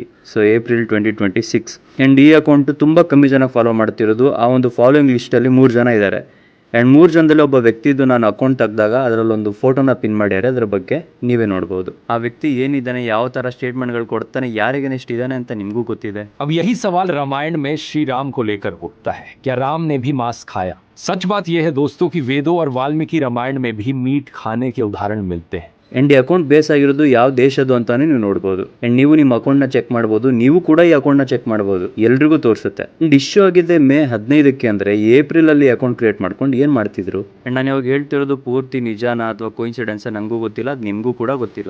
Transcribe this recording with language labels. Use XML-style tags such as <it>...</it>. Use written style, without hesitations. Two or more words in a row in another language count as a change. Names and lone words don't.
<kn>ಸೊ ಏಪ್ರಿಲ್ 2026 ಅಂಡ್ ಈ ಅಕೌಂಟ್ ತುಂಬಾ ಕಮ್ಮಿ ಜನ ಫಾಲೋ ಮಾಡ್ತಿರೋದು. ಆ ಒಂದು</kn> <en>following list</en> <kn>ಅಲ್ಲಿ 3 ಜನ ಇದ್ದಾರೆ. ಅಂಡ್ 3 ಜನದಲ್ಲಿ ಒಬ್ಬ ವ್ಯಕ್ತಿದ್ದು ನಾನು ಅಕೌಂಟ್ ತೆಗೆದಾಗ ಅದರಲ್ಲಿ ಒಂದು ಫೋಟೋನ ಪಿನ್ ಮಾಡ್ಯಾರೆ. ಅದ್ರ ಬಗ್ಗೆ ನೀವೇ ನೋಡಬಹುದು. ಆ ವ್ಯಕ್ತಿ ಏನಿದ್ದಾನೆ, ಯಾವ ತರ ಸ್ಟೇಟ್ಮೆಂಟ್ ಗಳು ಕೊಡ್ತಾನೆ, ಯಾರಿಗೆ ನೆಕ್ಸ್ಟ್ ಇದಾನೆ ಅಂತ ನಿಮಗೂ ಗೊತ್ತಿದೆ.</kn> <hi>अब यही सवाल रामायण में श्री राम को लेकर उठता है, क्या राम ने भी मांस खाया? सच बात यह है दोस्तों कि वेदों और वाल्मीकि रामायण में भी मीट खाने के उदाहरण मिलते हैं.</hi> <kn>ಅಂಡ್ ಈ ಅಕೌಂಟ್ ಬೇಸ್ ಆಗಿರೋದು ಯಾವ ದೇಶದ್ದು ಅಂತಾನೆ ನೀವು ನೋಡ್ಬೋದು. ಅಂಡ್ ನೀವು ನಿಮ್ಮ ಅಕೌಂಟ್ ನ ಚೆಕ್ ಮಾಡಬಹುದು. ನೀವು ಕೂಡ ಈ ಅಕೌಂಟ್ ನ ಚೆಕ್ ಮಾಡಬಹುದು. ಎಲ್ರಿಗೂ ತೋರಿಸುತ್ತೆ. ಅಂಡ್ ಇಶ್ಯೂ ಆಗಿದೆ ಮೇ 15ಕ್ಕೆ ಅಂದ್ರೆ ಏಪ್ರಿಲ್ ಅಲ್ಲಿ</kn> <en>account create</en> <kn>ಮಾಡ್ಕೊಂಡು ಏನ್ ಮಾಡ್ತಿದ್ರು. ಅಂಡ್ ನಾನು ಇವಾಗ ಹೇಳ್ತಿರೋದು ಪೂರ್ತಿ ನಿಜಾನ ಅಥವಾ ಕೋಇನ್ಸಿಡೆನ್ಸ್ ನಂಗೂ ಗೊತ್ತಿಲ್ಲ, ಅದು ನಿಮ್ಗೂ ಕೂಡ ಗೊತ್ತಿಲ್ಲ.</kn>